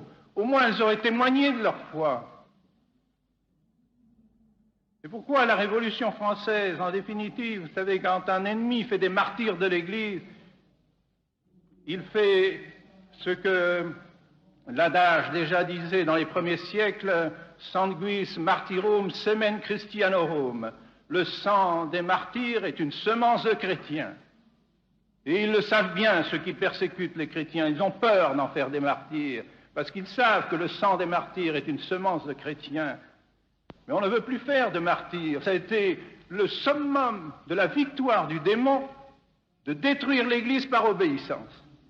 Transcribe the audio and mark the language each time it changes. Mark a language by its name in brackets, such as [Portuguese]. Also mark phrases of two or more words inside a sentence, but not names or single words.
[French] Au moins, elles auraient témoigné de leur foi. C'est pourquoi la Révolution française, en définitive, vous savez, quand un ennemi fait des martyrs de l'Église, il fait ce que l'adage déjà disait dans les premiers siècles, [Latin] sanguis martyrum semen Christianorum, [French] le sang des martyrs est une semence de chrétiens. Et ils le savent bien, ceux qui persécutent les chrétiens. Ils ont peur d'en faire des martyrs, parce qu'ils savent que le sang des martyrs est une semence de chrétiens. Mais on ne veut plus faire de martyrs. Ça a été le summum de la victoire du démon, de détruire l'Église par obéissance.